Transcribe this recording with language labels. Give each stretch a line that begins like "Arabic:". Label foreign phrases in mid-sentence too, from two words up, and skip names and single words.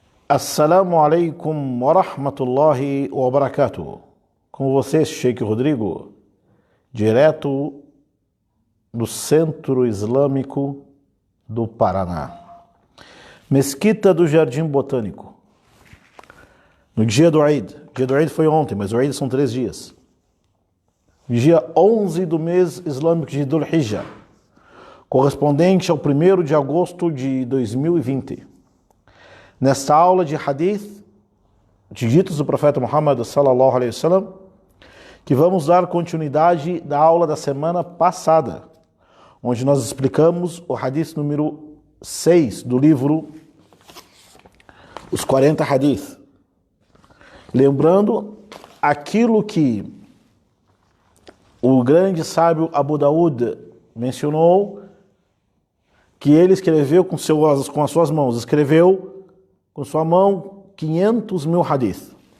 Arabic: السلام عليكم ورحمة الله وبركاته.
Portuguese: Com vocês, Sheikh Rodrigo, direto do Centro Islâmico do Paraná. Mesquita do Jardim Botânico. No dia do Eid. O dia do Eid foi ontem, mas o Eid são 3 dias. Dia 11 do mês islâmico de Dhul Hijjah, correspondente ao 1º de agosto de 2020. Nesta aula de hadith, de ditos do profeta Muhammad
Arabic: صلى الله عليه وسلم,
Portuguese: que vamos dar continuidade da aula da semana passada, onde nós explicamos o hadith número 6 do livro Os 40 Hadith. Lembrando aquilo que o grande sábio Abu Daud mencionou, que ele escreveu com as suas mãos, escreveu com sua mão 500 mil hadith.